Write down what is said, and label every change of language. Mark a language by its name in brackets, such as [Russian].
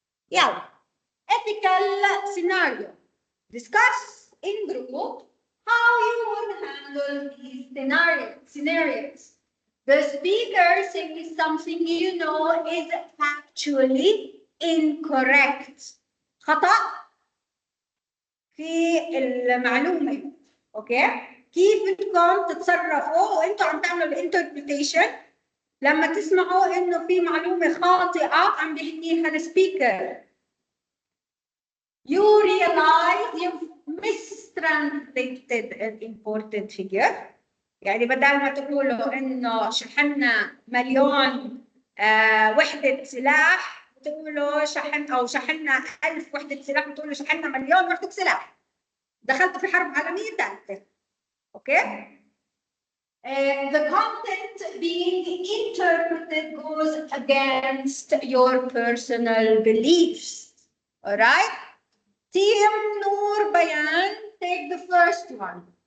[English] Yeah. Ethical scenario. Discuss in group how you would handle these scenarios. The speaker says something you know is factually incorrect. [Arabic] خطأ في المعلومة. اوكي؟ كيف بدكم تتصرفوا وانتم عم تعملوا الانتربريتيشن لما تسمعوا انه في معلومة خاطئة عم بيحكيها السبيكر. [English] You realize you've mistranslated an important figure. [Arabic] يعني بدل ما تقولوا انه شحنا مليون وحدة سلاح تقولوا شحنا 1000 وحدة سلاح بتقولوا شحنا مليون وحدة سلاح. دخلت في حرب عالمية ثالثة. اوكي؟ [English] The content being interpreted goes against your personal beliefs. All right? Team Noor Bayan, take the first one.